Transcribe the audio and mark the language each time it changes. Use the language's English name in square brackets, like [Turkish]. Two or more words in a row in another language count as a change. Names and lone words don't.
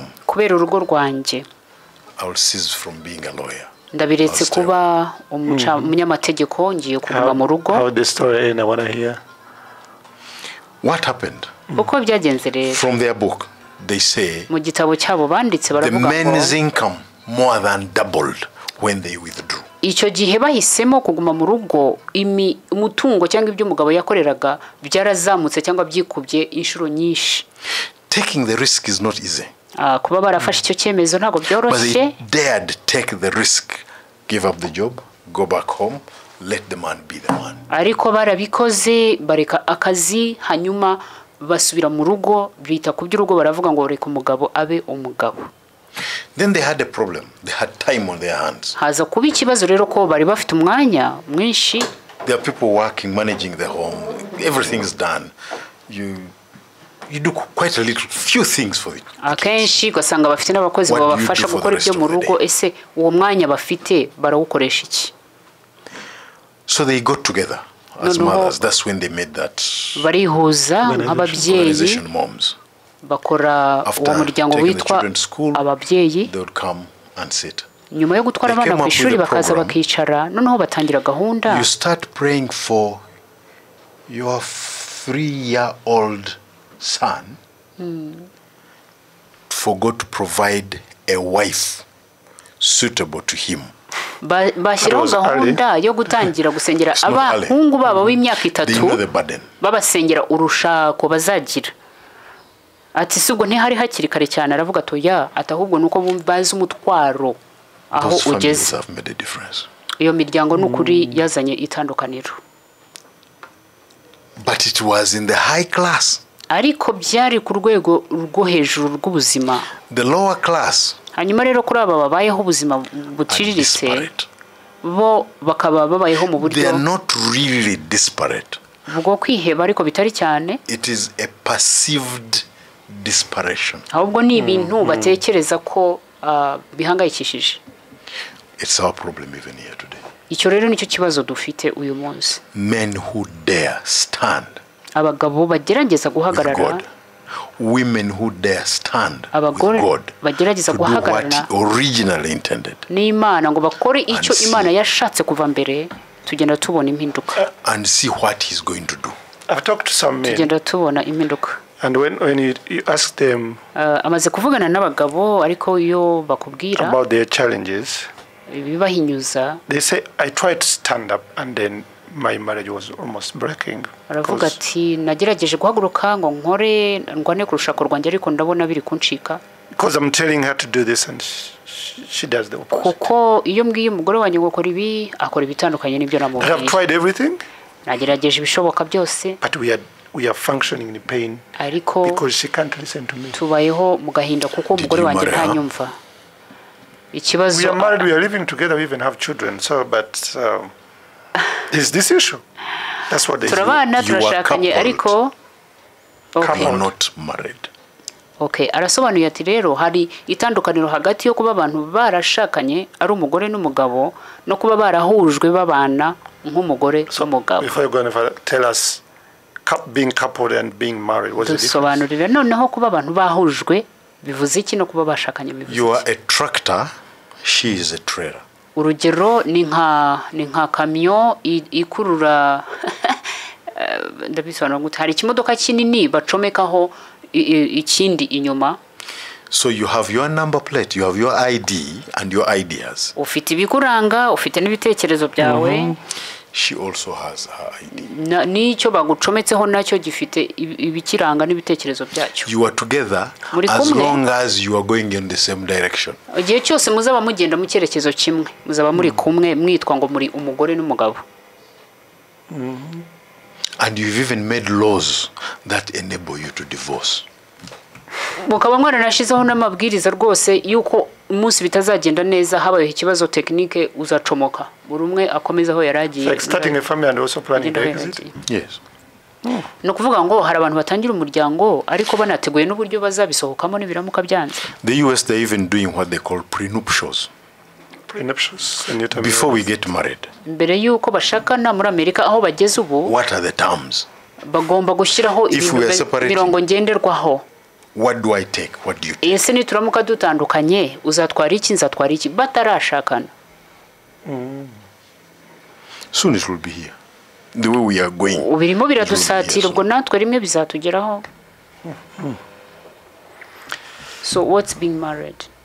[Kinyarwanda] kubera urugo rwanjye, [English] I will cease from being a lawyer. [Kinyarwanda] Ndabiretse kuba umunyamategeko ngiye kuba mu rugo. [English] How the story end, I want to hear. What happened? [Kinyarwanda] Uko byagenze rero. [English] From their book they say [Kinyarwanda] mu gitabo cyabo banditse baravuga [English] ngo the men's income more than doubled when they withdrew. [Kinyarwanda] Icyo gihe bahisemo kuguma mu rugo umutungo cyangwa ibyo umugabo yakoreraga byarazamutse cyangwa byikubye inshuro nyinshi. [English] Taking the risk is not easy. [Kinyarwanda] Kuba barafashe icyo cyemezo ntago byoroshye. [English] But they dared take the risk, give up the job, go back home, let the man be the man. [Kinyarwanda] Ariko barabikoze bareka akazi hanyuma basubira mu rugo bita ku by'urugo baravuga ngo reka umugabo abe umugabo. [English] Then they had a problem. They had time on their hands. [Kinyarwanda] Haza kuba ikibazo rero ko bari bafite umwanya mwinshi. [English] There are people working, managing the home. Everything is done. You do quite a little, few things for it. [Kinyarwanda] Akenshi gasanga bafite n'abakozi babafasha gukora ibyo mu rugo ese uwo mwanya bafite barawukoresha iki? [English] So they got together as mothers. That's when they made that. [Kinyarwanda] Barihuza nk'ababyeyi. Bakora uwo muryango witwa ababyeyi. [English] They would come and sit. [Kinyarwanda] Nyuma yo gutwara abana ku ishuri bakaza bakicara noneho batangira gahunda. [English] You start praying for your 3-year-old son for God to provide a wife suitable to him. [Kinyarwanda] Bashyiraho gahunda yo gutangira gusengera abahungu babo w'imyaka 3 babasengera urushako bazagira. Ati subwo ntihari hakiri kare cyane aravuga to ya atahubwo nuko bazi umutwaro aho ugeze. Iyo miryango n'ukuri yazanye itandukaniro. [English] But it was in the high class. [Kinyarwanda] Ariko byari ku rwego rwo hejuru rw'ubuzima. [English] The lower class. [Kinyarwanda] Hanyuma rero kuri aba babayeho ubuzima buciriritse bo bakaba babayeho mu buryo. [English] They are not really disparate. [Kinyarwanda] Vugo kwiheba ariko bitari cyane. [English] It is a perceived desperation. [Kinyarwanda] Ahubwo ni ibintu batekereza ko bihangayikishije. [English] It's our problem even here today. [Kinyarwanda] Icyo rero nicyo kibazo dufite uyu munsi. [English] Men who dare stand. [Kinyarwanda] Abagabo bagerageza guhagarara [English] women who dare stand with [Kinyarwanda] abagore [English] God [Kinyarwanda] bagerageza [English] to do what [Kinyarwanda] guhagarara [English] He originally intended. [Kinyarwanda] n'Imana ngo bakore icyo [English] see. [Kinyarwanda] Imana yashatse kuva mbere, tugenda tubona impinduka. [English] And see what He's going to do. I've talked to some men, [Kinyarwanda] Tugenda tubona impinduka. [English] and when you ask them [Kinyarwanda] Amaze kuvugana n'abagabo, ariko iyo bakubwira [English] about their challenges, [Kinyarwanda] ibibahinyuza, [English] they say, I tried to stand up and then my marriage was almost breaking. [Kinyarwanda] aravuga ati nagerageje guhaguruka ngo nkore ndwane ku rushako rwanjye ariko ndabona biri kuncika. [English] Because I'm telling her to do this and she does the opposite. [Kinyarwanda] Kuko iyo mbwiye umugore wanjye ngo kora ibi, akora ibitandukanye n'ibyo [English] I have [Kinyarwanda] namubwiye. [English] tried everything, [Kinyarwanda] Nagerageje ibishoboka byose, [English] but we are functioning in pain [Kinyarwanda] ariko [English] because she can't listen to me. [Kinyarwanda] tubayeho mu gahinda kuko umugore wanjye ntanyumva. Ikibazo, [English] We are married, we are living together, we even have children. So, but there's this issue. That's what they say. [Kinyarwanda] turabana [English] You are [Kinyarwanda] turashakanye [English] coupled. [Kinyarwanda] ariko [English] You are on. not married. [Kinyarwanda] Okay, arasobanuye ati rero hari itandukaniro hagati yo kuba abantu barashakanye ari umugore n'umugabo no kuba barahujwe babana nk'umugore n'umugabo. [English] Before you're going to tell us being coupled and being married, what's the difference? [Kinyarwanda] Dusobanurire noneho kuba abantu bahujwe bivuze iki no kuba bashakanye bivuze [English] You are [Kinyarwanda] iki? [English] a tractor, she is a trailer. [Kinyarwanda] Urugero ni nka kamyo ikurura ndabisobanura gute, hari ikimodoka kinini bacomekaho ikindi inyuma. [English] So you have your number plate, you have your ID and your ideas. [Kinyarwanda] Ufite ibikuranga, ufite n'ibitekerezo byawe. [English] She also has her ID. [Kinyarwanda] N'icyo bagucometseho nacyo gifite ibikiranga n'ibitekerezo byacyo. [English] You are together [Kinyarwanda] Muri [English] as [Kinyarwanda] kumwe. [English] long as you are going in the same direction. [Kinyarwanda] Igihe cyose muzaba mugenda mu cyerekezo kimwe, muzaba muri kumwe mwitwa ngo muri umugore n'umugabo. [English] And you've even made laws that enable you to divorce. [Kinyarwanda] Mukaba mwaranashizeho n'amabwiriza rwose yuko umunsi bitazagenda neza habaye ikibazo technique uzacomoka. Buri umwe akomeza aho yaragiye. [English] Like starting a family and also planning the exit. Yes. [Kinyarwanda] No kuvuga ngo hari abantu batangira umuryango ariko banateguye n'uburyo bazabisohokamo n'ibiramuka byanze. [English] The US, they're even doing what they call prenuptials. Prenuptials. And you tell me Before we get married, [Kinyarwanda] Mbere yuko bashakana muri Amerika aho bageze ubu [English] what are the terms? [Kinyarwanda] bagomba gushyiraho [English] If we are separating, [Kinyarwanda] mirongo ngenderwaho. [English] what do I take? What do you take? [Kinyarwanda] Ese nituramuka dutandukanye uzatwara iki nzatwara iki batarashakana. [English] Soon it will be here. The way we are going. [Kinyarwanda] Ubirimo [English] it will be here [Kinyarwanda] biradusatira ubwo [English] soon. [Kinyarwanda] natwe rimwe bizatugeraho. [English] So what's being married?